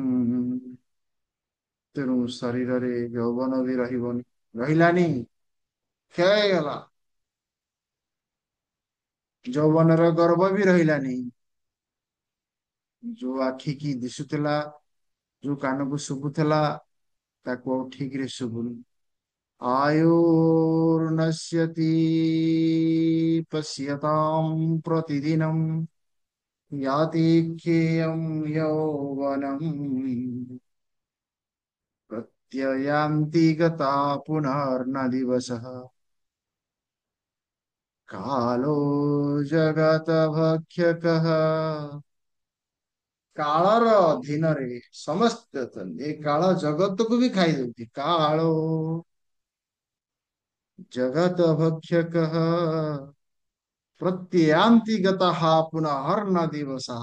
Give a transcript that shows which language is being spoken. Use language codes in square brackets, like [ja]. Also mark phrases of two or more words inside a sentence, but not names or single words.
[or] ତେଣୁ ଶରୀରରେ ଯୌବନ ବି ରହିବନି, ରହିଲାନି, କ୍ଷୟ ହେଇଗଲା। ଯୌବନର ଗର୍ବ ବି ରହିଲାନି। ଯୋଉ ଆଖି କି ଦିଶୁଥିଲା, ଯୋଉ କାନକୁ ଶୁଭୁଥିଲା, ତାକୁ ଆଉ ଠିକ ରେ ଶୁଭୁନି। [sa] आयुर्नश्यति पश्यतां प्रतिदिनं याति क्षेयं यौवनम् प्रत्ययान्ति गता पुनर्न दिवसः कालो जगतभक्षकः। [or] କାଳର ଅଧୀନରେ ସମସ୍ତେ ଅଛନ୍ତି। ଏ କାଳ ଜଗତକୁ ବି ଖାଇଦଉଛି। [sa] କାଳୋ ଜଗତ ଭକ୍ଷକଃ ପ୍ରତ୍ୟାନ୍ତି ଗତଃ ପୁନଃ ଦିବସଃ।